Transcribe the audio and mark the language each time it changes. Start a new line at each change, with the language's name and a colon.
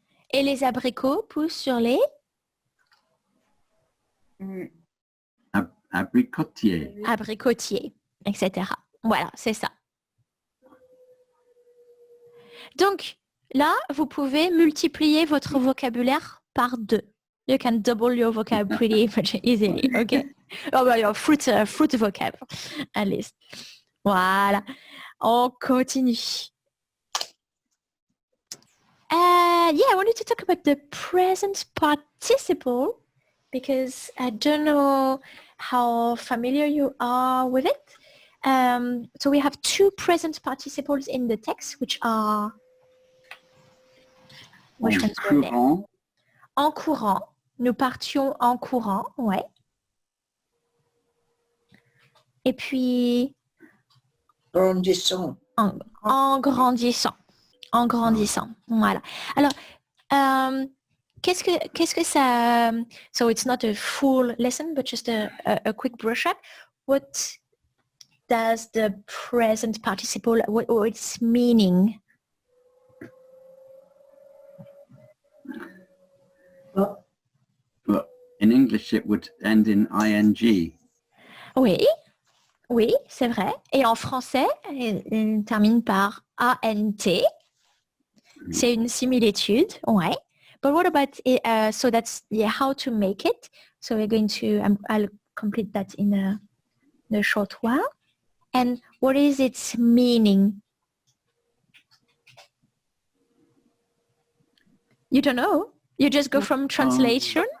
French: Et les abricots poussent sur les Abricotier. abricotiers, etc. Voilà, c'est ça. Donc, là, vous pouvez multiplier votre vocabulaire par 2.
English: You can double your vocab pretty much easily, okay? Oh, well, your fruit vocab, at least. Voilà.
French: On continue.
English: Yeah, I wanted to talk about the present participle because I don't know how familiar you are with it. So we have 2 present participles in the text, which are... Which ones were there?
French: Courant. En courant. Nous partions en courant, ouais. Et puis Grandissant. en grandissant. En grandissant, voilà. Alors, qu'est-ce que ça...
English: So it's not a full lesson, but just a quick brush up. What does the present participle, what its meaning? But in English it would end in ing.
French: Oui, oui, c'est vrai. Et en français, il termine par ANT. C'est une similitude, ouais.
English: But what about it, so that's how to make it. So we're going to, I'll complete that in a short while. And what is its meaning? You don't know? You just go from translation?